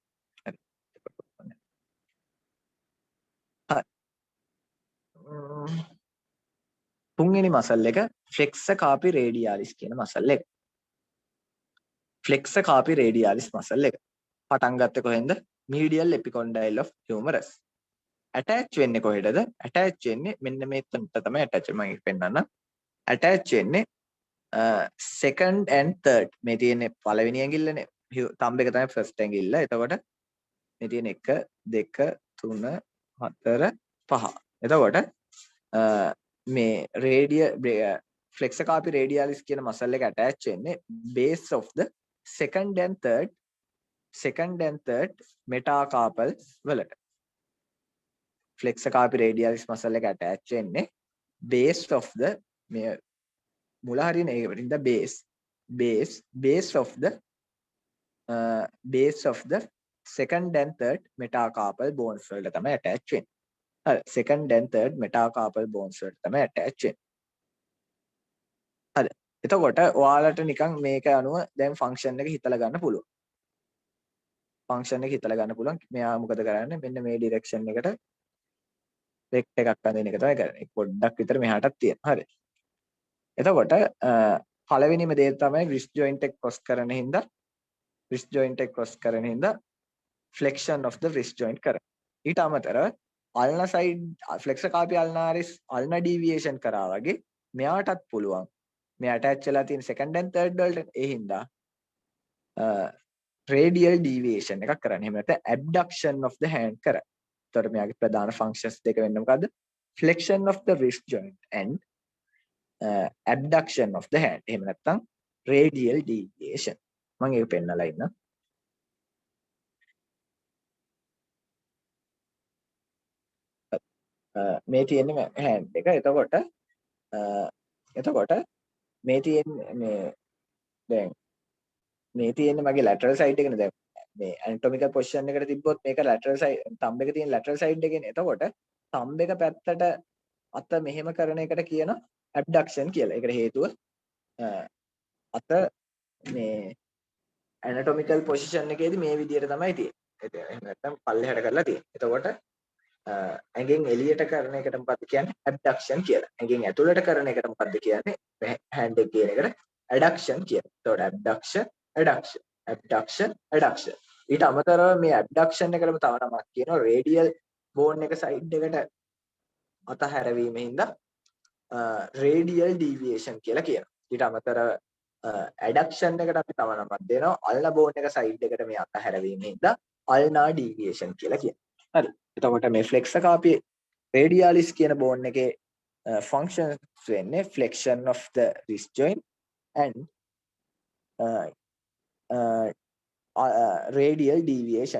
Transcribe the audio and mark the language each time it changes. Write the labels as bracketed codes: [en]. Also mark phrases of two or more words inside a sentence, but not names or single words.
[si] හරි. හරි. තුන්වෙනි මසල් එක [en] flexor carpi radialis [si] කියන මසල් එක. [en] flexor carpi radialis [si] මසල් එක. පටන් ගත්තේ කොහෙන්ද? [en] medial epicondyle of humerus. [si] attach වෙන්නේ කොහෙටද? attach වෙන්නේ මෙන්න මේකට තමයි attach මම ඒක පෙන්නන්න. attach වෙන්නේ [en] second and third [si] මේ තියෙන්නේ පළවෙනි ඇඟිල්ලනේ. thumb එක තමයි first ඇඟිල්ල. එතකොට මේ තියෙන 1 2 3 4 5. එතකොට මේ [en] flexor carpi radialis [si] කියන muscle එක attach වෙන්නේ [en] base of the second and third metacarpal [si] වලට. [en] flexor carpi radialis muscle [si] එක attach වෙන්නේ [en] base of the [si] මේ මුල හරියනේ ඒකට [en] base of the second and third metacarpal bones [si] වලට තමයි attach වෙන්නේ. හරි [en] second and third metacarpal bones [si] වලට තමයි attach වෙන්නේ. හරි එතකොට ඔයාලට නිකන් මේක අනුව දැන් ෆන්ක්ෂන් එක හිතලා ගන්න පුළුවන්. මෙයා මොකද කරන්නේ? මෙන්න මේ ඩිරෙක්ෂන් එකට රෙක්ට් එකක් අඳින එක තමයි කරන්නේ. පොඩ්ඩක් විතර මෙහාටත් තියෙනවා. හරි. එතකොට පළවෙනිම දේ තමයි [en] wrist joint [si] එක cross කරන හින්දා [en] flexion of the wrist joint [si] කරා. ඊට අමතරව [en] ulnar side flexor carpi ulnaris ulnar deviation [si] කරා වගේ මෙයාටත් පුළුවන් මේ ඇටච් වෙලා තියෙන [en] second and third [si] වලට ඒ හින්දා [en] radial deviation [si] එකක් කරන්න. එහෙම නැත්නම් [en] abduction of the hand [si] කරා. එතකොට මෙයාගේ ප්‍රධාන ෆන්ක්ෂන්ස් දෙක වෙන්නේ මොකද්ද? [en] flexion of the wrist joint and abduction of the hand. [si] එහෙම නැත්නම් [en] radial deviation. [si] මම ඒක පෙන්නලා ඉන්නම්. මේ තියෙන්නේ hand එක. එතකොට මේ තියෙන්නේ දැන් මේ තියෙන්නේ මගේ [en] lateral side [si] එකනේ. දැන් මේ [en] anatomical position [si] එකට තිබ්බොත් මේක [en] lateral side thumb [si] එක තියෙන [en] lateral side [si] එකනේ. එතකොට thumb එක පැත්තට අත මෙහෙම කරන එකට කියන abduction කියලා. ඒකට හේතුව අත මේ [en] anatomical position [si] එකේදී මේ විදිහට තමයි තියෙන්නේ. එහෙම නැත්නම් පල්ලෙහාට කරලා තියෙන්නේ. එතකොට ඇඟෙන් එළියට කරන එකට මොකද්ද කියන්නේ? abduction කියලා. ඇඟෙන් ඇතුළට කරන එකට මොකද්ද කියන්නේ? hand එක කියන එකට adduction කියලා. එතකොට abduction. ඊට අමතරව මේ abduction එකටම තව නමක් කියනවා [en] radial bone [si] එක side එකට අතහැරවීමෙන් [en] radial deviation [si] කියලා කියනවා. ඊට අමතරව adduction එකට අපි තව නමක් දෙනවා [en] ulnar bone [si] එක side එකට මේ අතහැරවීමෙන් [en] ulnar deviation [si] කියලා කියනවා. හරි. එතකොට මේ [en] flexor carpi radialis [si] කියන bone එකේ functions වෙන්නේ [en] flexion of the wrist joint and radial deviation.